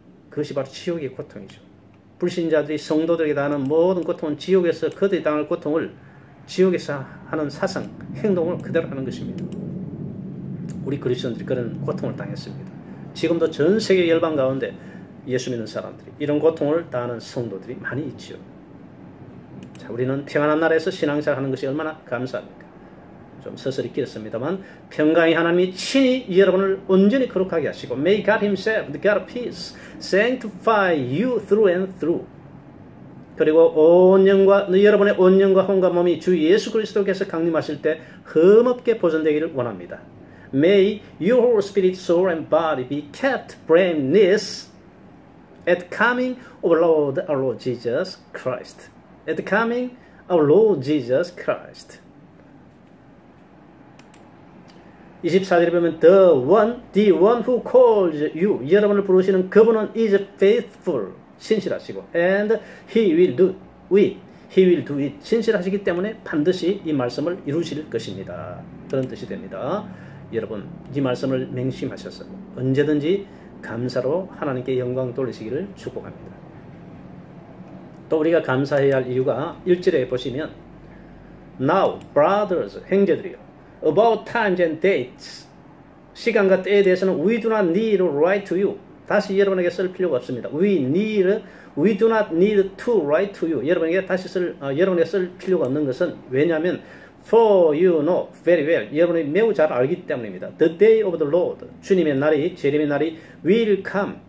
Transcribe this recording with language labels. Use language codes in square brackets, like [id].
[ko] 그것이 바로 지옥의 고통이죠. 불신자들이 성도들에게 당하는 모든 고통은 지옥에서 그들이 당할 고통을 지옥에서 하는 사상, 행동을 그대로 하는 것입니다. 우리 그리스도인들이 그런 고통을 당했습니다. 지금도 전 세계 열방 가운데 예수 믿는 사람들이 이런 고통을 당하는 성도들이 많이 있지요. 자, 우리는 평안한 나라에서 신앙생활 하는 것이 얼마나 감사합니까? 좀 서서히 길었습니다만 평강의 하나님이 친히 여러분을 온전히 거룩하게 하시고 [en] May God Himself, the God of peace, sanctify you through and through. [ko] 그리고 온 영과 여러분의 온 영과 혼과 몸이 주 예수 그리스도께서 강림하실 때 흠없게 보존되기를 원합니다. [en] May your whole spirit, soul and body be kept blameless at the coming of our Lord Jesus Christ. At the coming of Lord Jesus Christ. [ko] 24절에 보면 [en] the one who calls you, [ko] 여러분을 부르시는 그분은 [en] is faithful, [ko] 신실하시고 [en] and he will do it. [ko] 신실하시기 때문에 반드시 이 말씀을 이루실 것입니다. 그런 뜻이 됩니다. 여러분 이 말씀을 맹심하셔서 언제든지 감사로 하나님께 영광 돌리시기를 축복합니다. 또 우리가 감사해야 할 이유가 1절에 보시면 [en] Now, brothers, [ko] 형제들이요 [en] about times and dates [ko] 시간과 때에 대해서는 [en] we do not need to write to you. [ko] 다시 여러분에게 쓸 필요가 없습니다. [en] We do not need to write to you. [ko] 여러분에게 여러분에게 쓸 필요가 없는 것은 왜냐하면 [en] for you know very well. [ko] 여러분이 매우 잘 알기 때문입니다. [en] The day of the Lord. [ko] 주님의 날이, 재림의 날이 [en] will come.